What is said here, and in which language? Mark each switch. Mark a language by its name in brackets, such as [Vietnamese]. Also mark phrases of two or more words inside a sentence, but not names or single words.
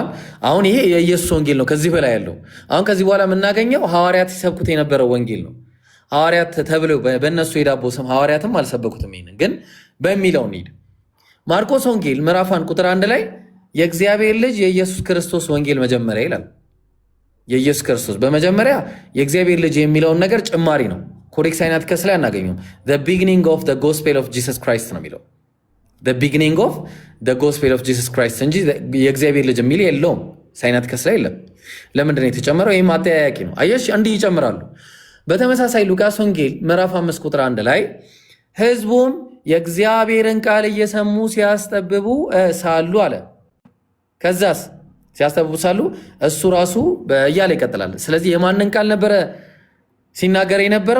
[Amharic] አሁን ይሄ የኢየሱስ ወንጌል ነው። ከዚህ በላይ ያለው አሁን ከዚህ በኋላ የምናገኘው ሐዋርያት ሲሰብኩት የነበረው ወንጌል ነው። ሐዋርያት ተብለው በእነሱ የዳቦ ስም ሐዋርያትም አልሰበኩትም። ይሄንን ግን በሚለው እንሂድ። ማርቆስ ወንጌል ምዕራፍ 1 ቁጥር 1 ላይ የእግዚአብሔር ልጅ የኢየሱስ ክርስቶስ ወንጌል መጀመሪያ ይላል። የኢየሱስ ክርስቶስ በመጀመሪያ የእግዚአብሔር ልጅ የሚለውን ነገር ጭማሪ ነው። ኮዴክስ ሳይናቲከስ ላይ አናገኘውም። [English] the beginning of the gospel of Jesus Christ [Amharic] ነው የሚለው። [English] the beginning of the gospel of Jesus Christ [Amharic] እንጂ የእግዚአብሔር ልጅ የሚል የለውም። ሳይናቲከስ ላይ የለም። ለምንድን ነው የተጨመረው? ይህም አጠያያቂ ነው። አየሽ፣ እንዲህ ይጨምራሉ። በተመሳሳይ ሉቃስ ወንጌል ምዕራፍ 5 ቁጥር 1 ላይ ህዝቡም የእግዚአብሔርን ቃል እየሰሙ ሲያስጠብቡ ሳሉ አለ። ከዛስ ሲያስጠብቡ ሳሉ እሱ ራሱ እያለ ይቀጥላል። ስለዚህ የማንን ቃል ነበረ ሲናገር የነበረው?